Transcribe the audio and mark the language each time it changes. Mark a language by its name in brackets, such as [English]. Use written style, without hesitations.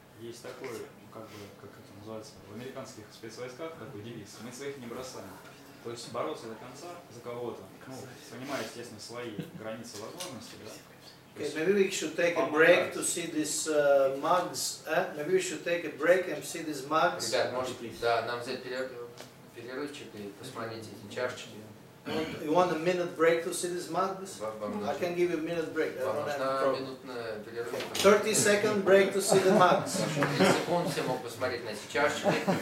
[Russian] Есть такой, как бы, как это называется, в американских спецвойсках такой девиз: мы своих не бросаем. То есть бороться до конца за кого-то, понимая, естественно, свои границы возможностей, да? [English] Okay, maybe we should take a break to see these mugs. Maybe we should take a break and see these mugs. [Russian] Ребят, может, да, нам взять перерывчик и посмотреть эти чашечки. [English] You want a minute break to see these mugs? I can give you a minute break. I don't have a problem. 30-second break to see the mugs. [Russian] 30 секунд все могут посмотреть на эти чашечки.